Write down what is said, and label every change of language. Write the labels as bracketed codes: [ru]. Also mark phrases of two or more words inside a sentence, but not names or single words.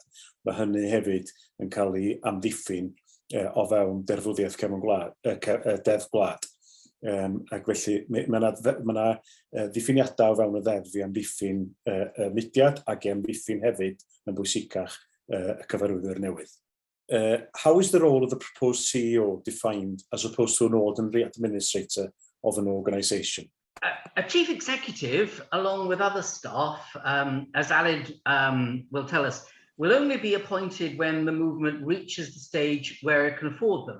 [cy] Mae hynny hefyd yn cael ei amddiffyn o fewn derfwddiaeth deddf gwlad. Ac felly mae yna ddiffiniadau o fewn y ddeddf i amddiffyn y mudiad ac i amddiffyn hefyd yn bwysicach y cyfarwyddwr newydd. [en] How is the role of the proposed CEO defined as opposed to an ordinary administrator of an organisation? A chief executive, along with other staff, as Aled will tell us, will only be appointed when the movement reaches the stage where it can afford them.